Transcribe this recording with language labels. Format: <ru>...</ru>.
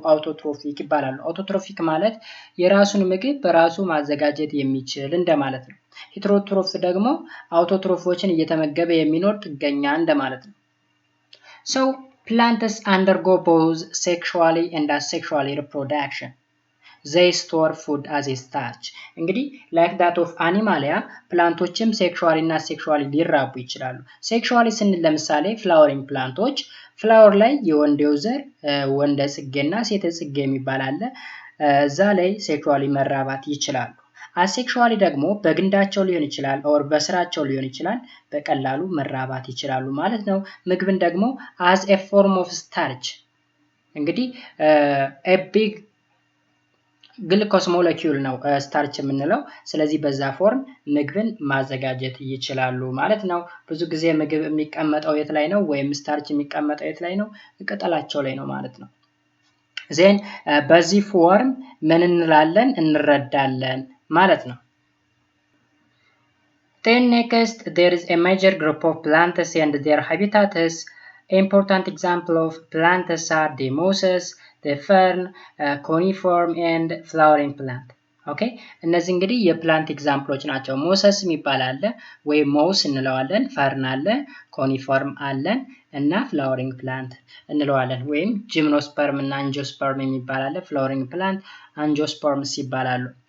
<am>አውቶትሮፊክ ይባላሉ። አውቶትሮፊክ ማለት የራሱን ምግብ በራሱ ማዘጋጀት የሚችል እንደማለት ነው። ሄትሮትሮፍ ደግሞ አውቶትሮፎችን እየተመገበ የሚኖር ጥገኛ እንደማለት ነው።</am> <en>So plants undergo both sexually and asexually reproduction. They store food as a starch.</en> <am>እንግዲህ</am> <en>like that of animalia</en> <am>ፕላንቶችም ሴክሹዋሊ እና ሴክሹዋሊ ሊራቡ ይችላሉ። ሴክሹዋሊ ስንል ለምሳሌ ፍላወሪንግ ፕላንቶች ፍላወር ላይ የወንዴው ዘር ወንደ ጽጌና ሴተ ጽጌ የሚባል አለ። እዛ ላይ ሴክሹዋሊ መራባት ይችላሉ። አሴክሹዋሊ ደግሞ በግንዳቸው ሊሆን ይችላል ኦር በስራቸው ሊሆን ይችላል በቀላሉ መራባት ይችላሉ ማለት ነው። ምግብን ደግሞ</am> <en>as a form of starch</en> <am>እንግዲህ a big glucose molecule ነው ስታርች የምንለው። ስለዚህ በዛ ፎርም ምግብን ማዘጋጀት ይችላሉ ማለት ነው። ብዙ ጊዜ ምግብ የሚቀመጠው የት ላይ ነው ወይም ስታርች የሚቀመጠው የት ላይ ነው? ቅጠላቸው ላይ ነው ማለት ነው። ዜን በዚህ ፎርም ምን እንላለን? እንረዳለን ማለት ነው።</am> <en>Then next there is a major group of plants and their habitats. Important example of plants are the mosses, the fern, coniferum and flowering plant.</en> <am>ኦኬ እነዚህ እንግዲህ የፕላንት ኤግዛምፕሎች ናቸው። ሞሰስ የሚባል አለ ወይም ሞስ እንለዋለን፣ ፈርን አለ፣ ኮኒፈርም አለን እና ፍላወሪንግ ፕላንት እንለዋለን። ወይም ጂምኖስፐርም እና አንጂኦስፐርም የሚባል አለ። ፍላወሪንግ ፕላንት አንጂኦስፐርምስ ይባላሉ።</am>